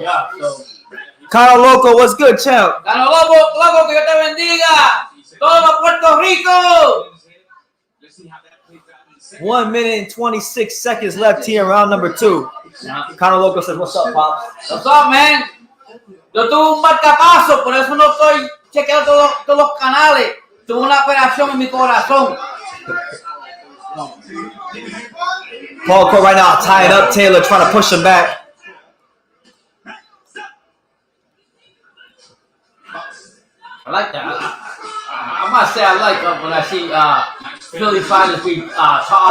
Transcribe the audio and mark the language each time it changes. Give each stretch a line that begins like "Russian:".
English: Yeah. Kyle Loco, what's good, champ?
Spanish: Gano Loco, que Dios te bendiga. Todo Puerto Rico.
English: 1 minute and 26 seconds left here in round number 2. Conor Loco says, "What's up, Pops?" What's up, man?
Spanish: Yo tuve un marcapaso, por eso no estoy chequeando todos los canales. Tuve una operación en mi corazón.
English: Paul Crowe right now tying up Taylor, trying to push him back. I like that. I must say I like when I see Philly fighters be tall.